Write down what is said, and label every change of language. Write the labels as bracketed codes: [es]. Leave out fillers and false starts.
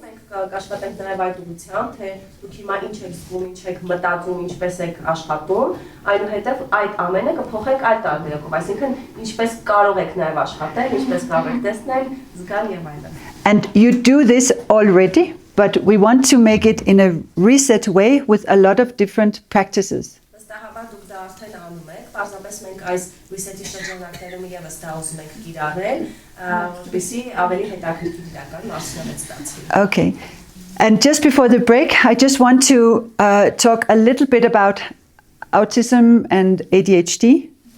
[hy] Կաշխատենք նաև այդ ուղղությամբ, թե դուք հիմա ինչ եք զգում, ինչ եք մտածում, ինչպես եք աշխատում, այնուհետև այդ ամենը կփոխեք այլ տարբերակով, այսինքն ինչպես կարող եք նաև աշխատել, ինչպես կարող եք տեսնել, զգալ եւ այլն։ [en] And you do this already, but we want to make it in a reset way with a lot of different practices. [hy] Վստահաբար դուք դա արդեն անում եք, պարզապես մենք այս reset-ի շրջանակներում եւս դա ուզում ենք կիրառել, որպեսզի ավելի հետաքրքիր իրական մասնավորեց ստացվի։ Okay. [en] And just before the break, I just want to talk a little bit about autism and ADHD.